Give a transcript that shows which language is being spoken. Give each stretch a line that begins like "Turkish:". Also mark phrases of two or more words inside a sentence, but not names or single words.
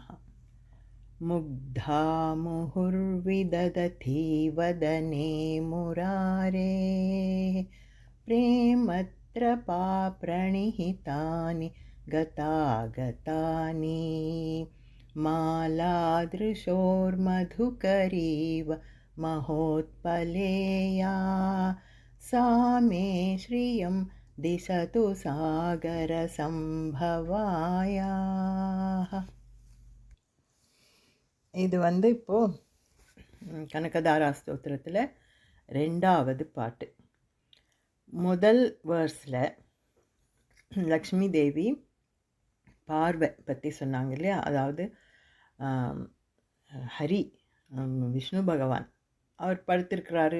Sanskrit: मुग्धा मुहुर्विदधति वदने मुरारे प्रेमत्रपाप्रणिहितानि गतागतानि मालादृशोर्मधुकरीव महोत्पलेया सा मे श्रियं दिशतु सागरसम्भवायाः.
Tamil: இது இப்போது கனகதாரா ஸ்தோத்திரத்தில் 2வது பாட்டு. முதல் வேர்ஸில் லக்ஷ்மி தேவி பார்வை பற்றி சொன்னாங்க இல்லையா. அதாவது ஹரி விஷ்ணு பகவான் அவர் படுத்திருக்கிறாரு.